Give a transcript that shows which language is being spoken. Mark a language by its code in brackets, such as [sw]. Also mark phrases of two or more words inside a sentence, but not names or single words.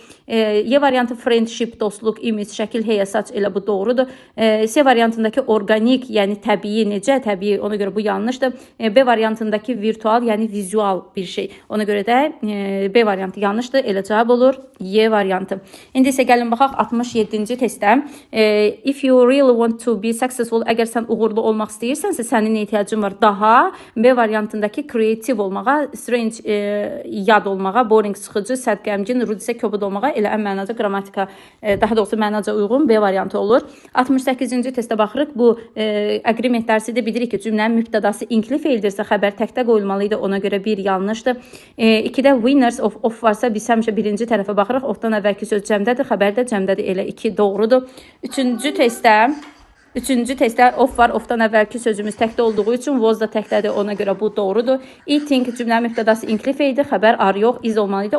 [az] Y variantı friendship, dostluq, image, şəkil, heyə, saç elə bu doğrudur. C variantındakı organik, yəni təbii, necə təbii, ona görə bu yanlışdır. B variantındakı virtual, yəni vizual bir şey. Ona görə də B variantı yanlışdır. Elə cavab olur Y variantı. İndi isə gəlin baxaq 67-ci testə. isə [en] if you really want to be successful, [az] əgər sən uğurlu olmaq istəyirsənsə, sənin ehtiyacın var daha B variantındakı kreativ olmağa, strange, yad olmağa, boring, sıxıcı, sərt, qəmgin, rude isə kobud olmağa, elə ən mənaca qrammatika, daha doğrusu mənaca uyğun B variantı olur. 68-ci testə baxırıq. Bu agreement dərsidə bilirik ki, cümlənin mübtədası inkli feildirsə, xəbər təkdə qoyulmalı idi. Ona görə bir yanlışdır. 2-də [en] winners of [az] varsa, biz həmişə birinci tərəfə baxırıq. Ofdan əvvəlki söz cəmdədir, xəbər də cəmdədir. Elə 2 doğrudur. Üçüncü testdə of var. Ofdan əvvəlki sözümüz təkdə olduğu üçün was da təkdədir. Ona görə bu doğrudur. Eating cümlənin mübtədası inkli feildir. Xəbər are yox, is olmalı idi.